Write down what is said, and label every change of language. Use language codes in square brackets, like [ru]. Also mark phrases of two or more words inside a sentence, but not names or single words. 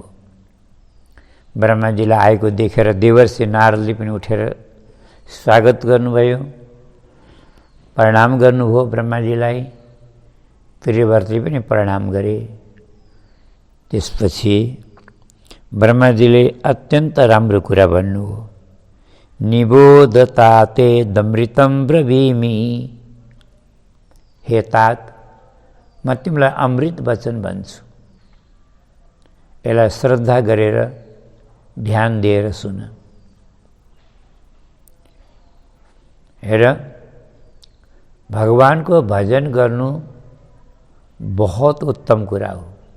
[ne] ब्रह्माजीलाई आएको देखेर देवर्षि नारदले पनि उठेर स्वागत गर्नुभयो, प्रणाम गर्नुभयो ब्रह्माजीलाई। प्रियव्रतले पनि प्रणाम गरे। त्यसपछि ब्रह्माजीले अत्यन्त राम्रो कुरा भन्नुभयो। [sa] निबोधताते दमृतं ब्रवीमि। [ne] हे तात, म तिमीलाई अमृत वचन भन्छु, यसलाई श्रद्धा गरेर ध्यान दिएर सुन। हेर, भगवानको भजन गर्नु बहुत उत्तम कुरा हो।